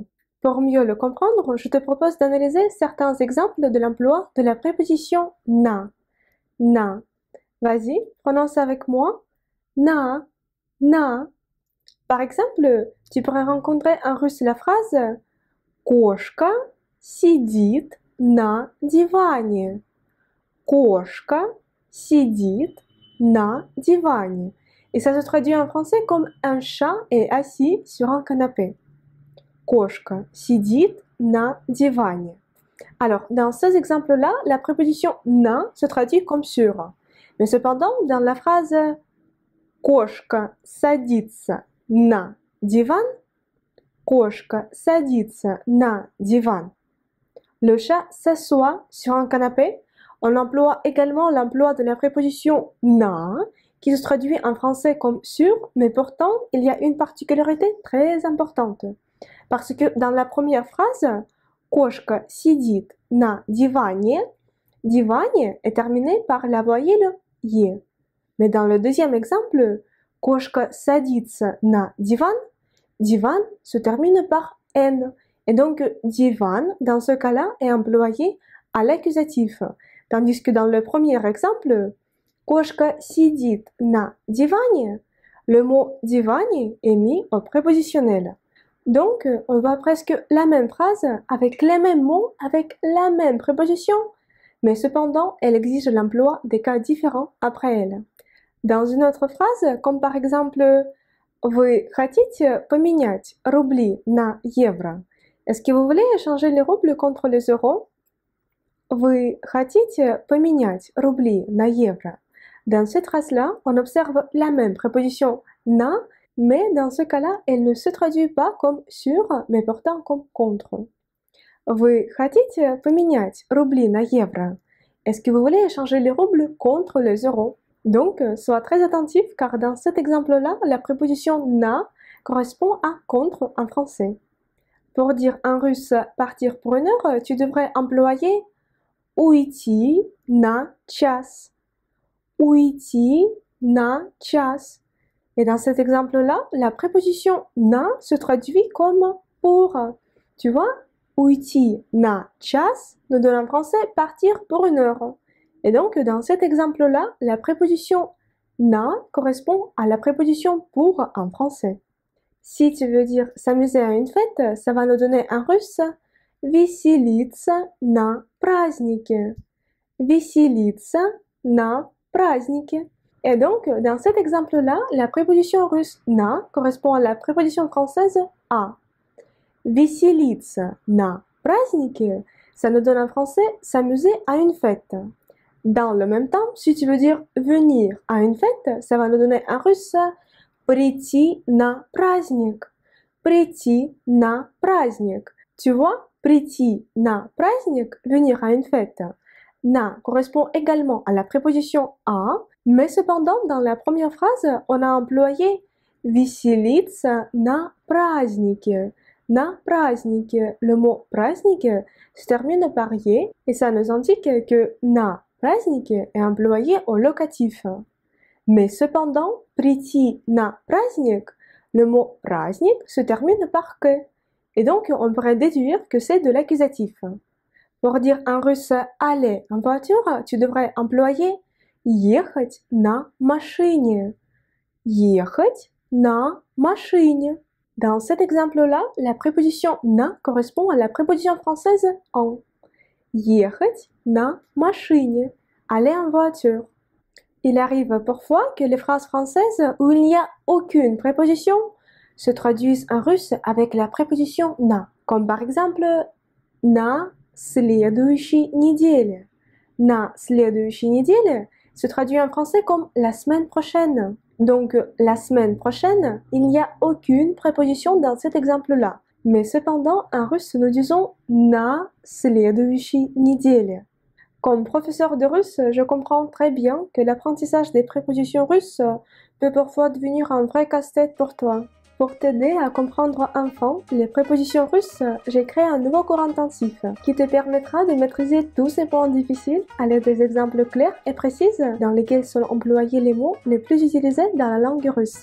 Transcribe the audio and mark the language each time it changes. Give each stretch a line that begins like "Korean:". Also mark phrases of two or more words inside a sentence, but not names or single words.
French: Pour mieux le comprendre, je te propose d'analyser certains exemples de l'emploi de la préposition na. Na. Vas-y, prononce avec moi. Na, na. Par exemple, tu pourrais rencontrer en russe la phrase
Russian: Кошка сидит на диване. Кошка сидит на диване.
French: Et ça se traduit en français comme un chat est assis sur un canapé.
Russian: Кошка сидит на диване.
French: Alors, dans ces exemples-là, la préposition на se traduit comme sur. Mais cependant, dans la phrase
Russian: Кошка садится на диван, Кошка садится на диван.
French: Le chat s'assoit sur un canapé. On emploie également l'emploi de la préposition na, qui se traduit en français comme sur, mais pourtant, il y a une particularité très importante. Parce que dans la première phrase,
Russian: Кошка сидит на диване, диване
French: est terminé par la voyelle
Russian: е.
French: Mais dans le deuxième exemple,
Russian: Кошка садится на диван,
French: divan se termine par n. Et donc, divan, dans ce cas-là, est employé à l'accusatif. Tandis que dans le premier exemple,
Russian: Кошка сидит на диване,
French: le mot диване est mis au prépositionnel. Donc, on voit presque la même phrase avec les mêmes mots, avec la même préposition, mais cependant, elle exige l'emploi des cas différents après elle. Dans une autre phrase, comme par exemple
Russian: Вы хотите поменять рубли на евро?
French: Est-ce que vous voulez échanger les roubles contre les euros?
Russian: Вы хотите поменять рубли на евро?
French: Dans cette phrase-là, on observe la même préposition na, mais dans ce cas-là, elle ne se traduit pas comme sur, mais pourtant comme contre.
Russian: Вы хотите поменять рубли на евро?
French: Est-ce que vous voulez échanger les roubles contre les euros? Donc, sois très attentif car dans cet exemple-là, la préposition na correspond à contre en français. Pour dire en russe partir pour une heure, tu devrais employer
Russian: уйти на час. Уйти на час.
French: Et dans cet exemple-là, la préposition na se traduit comme pour. Tu vois,
Russian: уйти на час
French: nous donne en français partir pour une heure. Et donc, dans cet exemple-là, la préposition na correspond à la préposition pour en français. Si tu veux dire s'amuser à une fête, ça va nous donner en russe
Russian: веселиться на празднике. Веселиться на празднике.
French: Et donc, dans cet exemple-là, la préposition russe na correspond à la préposition française à.
Russian: Веселиться на празднике,
French: ça nous donne en français s'amuser à une fête. Dans le même temps, si tu veux dire venir à une fête, ça va nous donner en russe
Russian: прийти на праздник. Прийти на праздник.
French: Tu vois,
Russian: прийти на праздник,
French: venir à une fête. Na correspond également à la préposition à, mais cependant, dans la première phrase, on a employé
Russian: веселиться на празднике. na празднике.
French: Le mot праздник se termine par «е» et ça nous indique que
Russian: на празднике
French: est employé au locatif. Mais cependant,
Russian: прийти на праздник,
French: le mot праздник se termine par «que». Et donc, on pourrait déduire que c'est de l'accusatif. Pour dire en russe aller en voiture, tu devrais employer
Russian: ехать на машине. Ехать на машине.
French: Dans cet exemple-là, la préposition на correspond à la préposition française en.
Russian: Ехать на машине.
French: Aller en voiture. Il arrive parfois que les phrases françaises où il n'y a aucune préposition se traduisent en russe avec la préposition на, comme par exemple
Russian: на следующей неделе. На следующей неделе
French: se traduit en français comme la semaine prochaine. Donc, la semaine prochaine, il n'y a aucune préposition dans cet exemple-là. Mais cependant, en russe, nous disons
Russian: на следующей неделе.
French: Comme professeur de russe, je comprends très bien que l'apprentissage des prépositions russes peut parfois devenir un vrai casse-tête pour toi. Pour t'aider à comprendre enfin les prépositions russes, j'ai créé un nouveau cours intensif qui te permettra de maîtriser tous ces points difficiles à l'aide des exemples clairs et précis dans lesquels sont employés les mots les plus utilisés dans la langue russe.